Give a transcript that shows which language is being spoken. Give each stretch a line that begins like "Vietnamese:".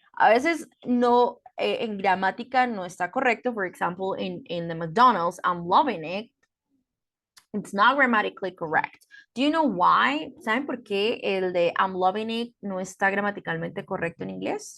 Spanish: A veces no, en gramática no está correcto.
English: For example, in the McDonald's, I'm loving it, it's not grammatically correct. Do you know why?
Spanish: ¿Saben por qué el de I'm loving it no está gramaticalmente correcto en inglés?